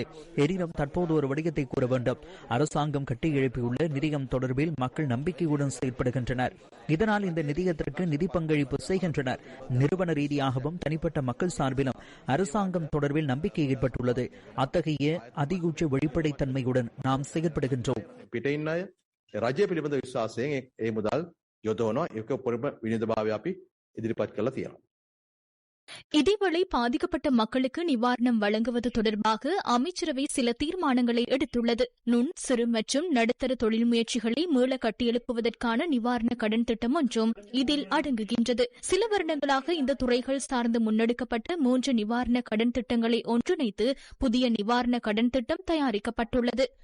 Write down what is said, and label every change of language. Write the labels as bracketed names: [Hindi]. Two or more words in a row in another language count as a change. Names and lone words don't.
[Tamil] எனினும் தற்போது ஒரு விடயத்தை கூற வேண்டும். அரசாங்கம் கட்டி எழுப்பியுள்ள நிதியம் தொடர்பில் மக்கள் நம்பிக்கையுடன் செயல்படுகின்றனர். இதனால் இந்த நிதியத்திற்கு நிதி பங்களிப்பு செய்கின்றனர். நிறுவன ரீதியாகவும் தனிப்பட்ட மக்கள் சார்பிலும் அரசாங்கம் தொடர்பில் நம்பிக்கை ஏற்பட்டுள்ளது. அத்தகைய அதிகூச்ச வெளிப்படைத்தன்மையுடன் நாம் செயல்படுகின்றோம். [Sinhala] රජය පිළිබඳ විශ්වාසයෙන් ඒ මුදල් යොදවනවා. ඒක පොරම විනිවිදභාවය අපි ඉදිරිපත් කරලා තියෙනවා. [Tamil] இதேவேளை பாதிக்கப்பட்ட மக்களுக்கு நிவாரணம் வழங்குவது தொடர்பாக அமைச்சரவை சில தீர்மானங்களை எடுத்துள்ளது. நுண், சிறு மற்றும் நடுத்தர தொழில் முயற்சிகளை மீள கட்டியெழுப்புவதற்கான நிவாரண கடன் திட்டம் ஒன்றும் இதில் அடங்குகின்றது. சில வருடங்களாக இந்த துறைகள் சார்ந்து முன்னெடுக்கப்பட்ட 3 நிவாரண கடன் திட்டங்களை ஒன்றிணைத்து புதிய நிவாரண கடன் திட்டம் தயாரிக்கப்பட்டுள்ளது.